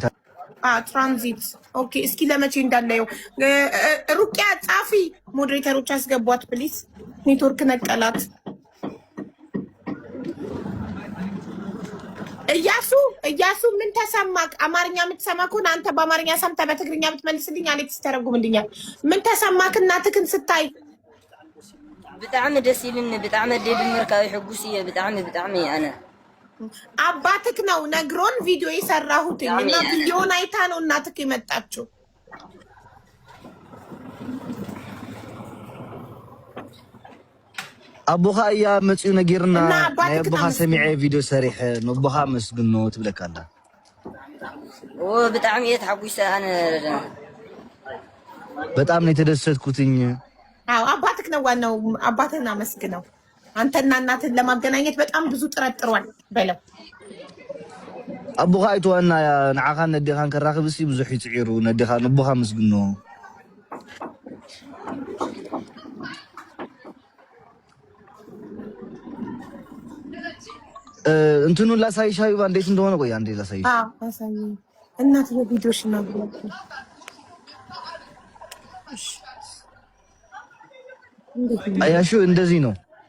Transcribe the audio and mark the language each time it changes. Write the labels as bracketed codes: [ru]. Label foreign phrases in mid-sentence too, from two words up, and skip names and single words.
[am] ትራንዚት። ኦኬ እስኪ ለመቼ እንዳለው ሩቅያ ጻፊ። ሞዴሬተሮች አስገቧት ፕሊዝ። ኔትወርክ ነቀላት። እያሱ ምን ተሰማክ? አማርኛ የምትሰማ ከሆነ አንተ በአማርኛ ሰምተህ በትግርኛ ብትመልስልኝ አሌክስ ተረጉምልኛል። ምን ተሰማክ እናትክን ስታይ? [ti] ብጣዕሚ ደስ ይልን። ብጣዕሚ ደድ ምርካዊ ሕጉስ እየ። ብጣዕሚ ኣነ [am] አባትክ ነው ነግሮን ቪዲዮ የሰራሁት እና ቪዲዮን አይታ ነው እናትክ የመጣችው። [ti] አቦኻ እያ መፅኡ ነጊርና ናይ አቦኻ ሰሚዐ ቪዲዮ ሰሪሕ ንቦኻ መስግኖ ትብለካ ኣላ። ብጣዕሚ እየ ተሓጒሰ ኣነ [am] በጣም ነው የተደሰትኩትኝ። አዎ አባትክ ነው ዋናው። አባትህን አመስግነው። አንተና እናትን ለማገናኘት በጣም ብዙ ጥረት ጥሯል በለው። [ti] አቦኻ አይተዋና ንዓኻን ነዲኻን ከራኽብሲ ብዙሕ ይፅዒሩ ነዲኻ ንቦኻ መስግኖ። [am] እንትኑን ላሳይሽ ሀቢባ እንዴት እንደሆነ። ቆይ አንዴ ላሳይሽ። አሳይ እናትዬ ቪዲዮሽ ነው አያሹ እንደዚህ ነው።